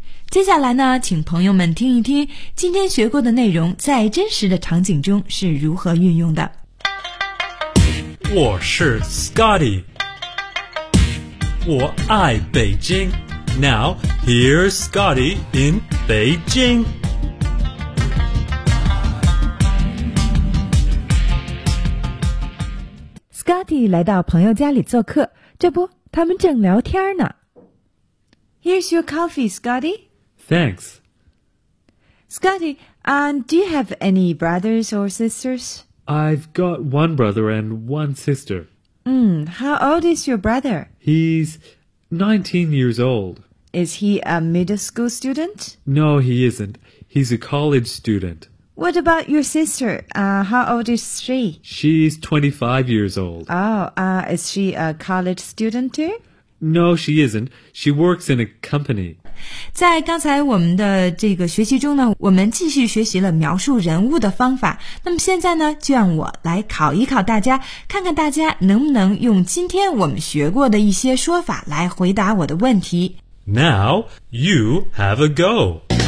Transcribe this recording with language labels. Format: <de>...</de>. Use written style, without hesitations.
<zh>接下来呢，请朋友们听一听今天学过的内容在真实的场景中是如何运用的。我是 Scotty， 我爱北京。</zh> <en>Now here's Scotty in Beijing.</en> <zh>Scotty 来到朋友家里做客，这不他们正聊天呢。</zh> <en>Here's your coffee, Scotty. Thanks. Scotty, do you have any brothers or sisters? I've got one brother and one sister. How old is your brother? He's 19 years old. Is he a middle school student? No, he isn't. He's a college student. What about your sister? How old is she? She's 25 years old. Is she a college student too? No, she isn't. She works in a company.</en> <zh>在刚才我们的这个学习中呢，我们继续学习了描述人物的方法。那么现在呢，就让我来考一考大家，看看大家能不能用今天我们学过的一些说法来回答我的问题。</zh> <en>Now, you have a go.</en>